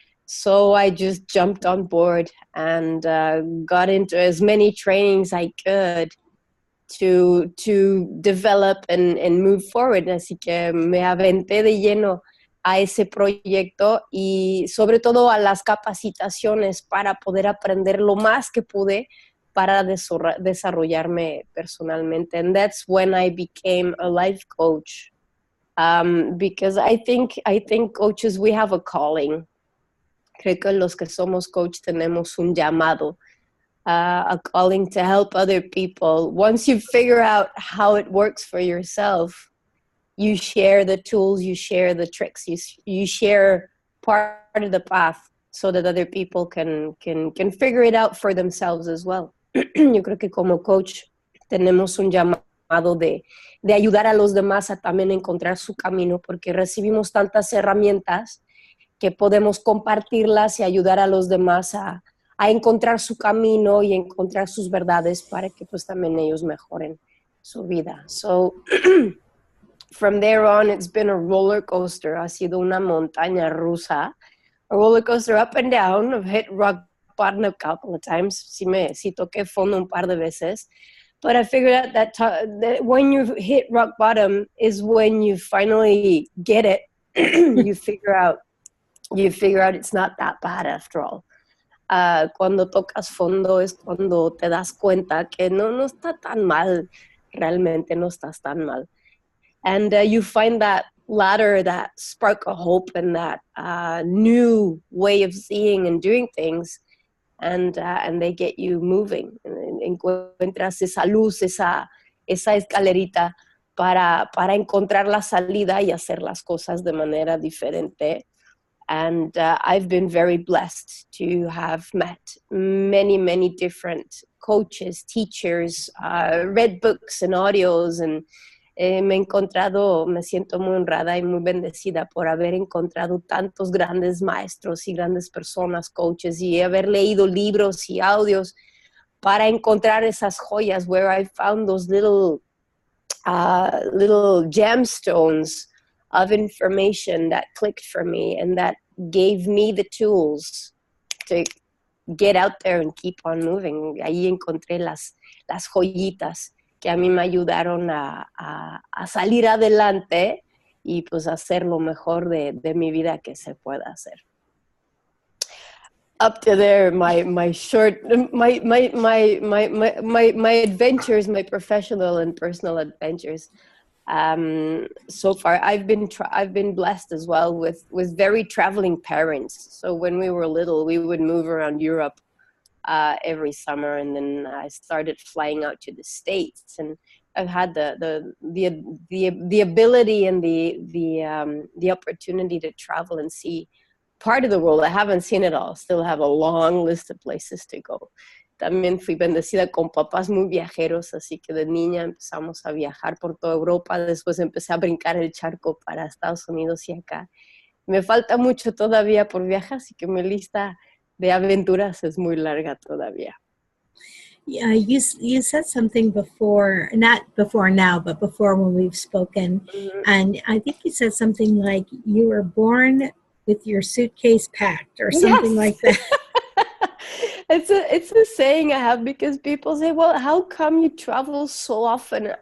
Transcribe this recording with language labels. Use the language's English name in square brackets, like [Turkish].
[English] So I just jumped on board and got into as many trainings I could to develop and move forward. [Spanish] Así que me aventé de lleno a ese proyecto y sobre todo a las capacitaciones para poder aprender lo más que pude para desarrollarme personalmente. [English] And that's when I became a life coach. Because I think coaches, we have a calling. [Spanish] Creo que los que somos coach tenemos un llamado, [English] a calling to help other people. Once you figure out how it works for yourself, you share the tools, you share the tricks, you share part of the path so that other people can figure it out for themselves as well. [Spanish] Yo creo que como coach tenemos un llamado de ayudar a los demás a también encontrar su camino, porque recibimos tantas herramientas que podemos compartirlas y ayudar a los demás a encontrar su camino y encontrar sus verdades para que pues también ellos mejoren su vida. [English] So from there on, it's been a roller coaster. [Spanish] Ha sido una montaña rusa, [English] a roller coaster up and down. I've hit rock bottom a couple of times. [Spanish] Sí toqué fondo un par de veces. [English] But I figured out that when you hit rock bottom is when you finally get it. You figure out it's not that bad after all. [Spanish] Cuando tocas fondo es cuando te das cuenta que no está tan mal, realmente no estás tan mal. [English] And you find that ladder, that spark of hope and that new way of seeing and doing things, and they get you moving. [Spanish] Encuentras esa luz, esa escalerita para encontrar la salida y hacer las cosas de manera diferente. [English] And I've been very blessed to have met many, many different coaches, teachers, read books and audios, and [Spanish] me siento muy honrada y muy bendecida por haber encontrado tantos grandes maestros y grandes personas, coaches, y haber leído libros y audios para encontrar esas joyas [English] where I found those little gemstones of information that clicked for me and that gave me the tools to get out there and keep on moving. [Spanish] Ahí encontré las joyitas que a mí me ayudaron a salir adelante y pues hacer lo mejor de mi vida que se pueda hacer. [English] Up to there, my adventures, my professional and personal adventures. So far, I've been blessed as well with very traveling parents. So when we were little, we would move around Europe every summer, and then I started flying out to the States, and I've had the ability and the opportunity to travel and see part of the world. I haven't seen it all. Still have a long list of places to go. [Spanish] También fui bendecida con papás muy viajeros, así que de niña empezamos a viajar por toda Europa. Después empecé a brincar el charco para Estados Unidos y acá. Me falta mucho todavía por viajar, así que mi lista de aventuras es muy larga todavía. [English] Yeah, you said something before, not before now, but before when we've spoken, and I think you said something like you were born with your suitcase packed or something like that. It's a saying I have because people say, well, how come you travel so often?